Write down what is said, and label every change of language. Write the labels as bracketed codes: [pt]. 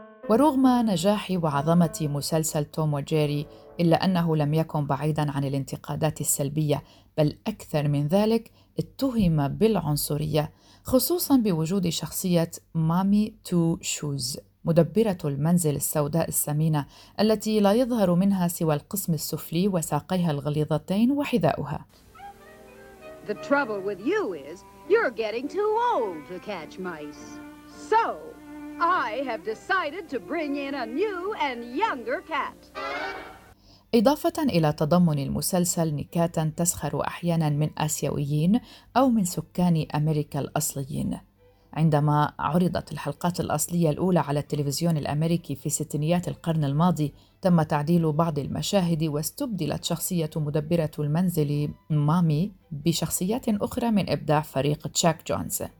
[ar] ورغم نجاح وعظمة مسلسل توم وجيري إلا أنه لم يكن بعيداً عن الانتقادات السلبية، بل أكثر من ذلك اتهم بالعنصرية، خصوصاً بوجود شخصية مامي تو شوز، مدبرة المنزل السوداء السمينة التي لا يظهر منها سوى القسم السفلي وساقيها الغليظتين وحذاؤها. [en] The trouble with you is you're getting too old to catch mice. So I have decided to bring in a new and younger cat. [ar] إضافة إلى تضمن المسلسل نكات تسخر أحياناً من آسيويين أو من سكان أمريكا الأصليين، عندما عرضت الحلقات الأصلية الأولى على التلفزيون الأمريكي في ستينيات القرن الماضي، تم تعديل بعض المشاهد واستبدلت شخصية مدبرة المنزل مامي بشخصيات أخرى من إبداع فريق تشاك جونز.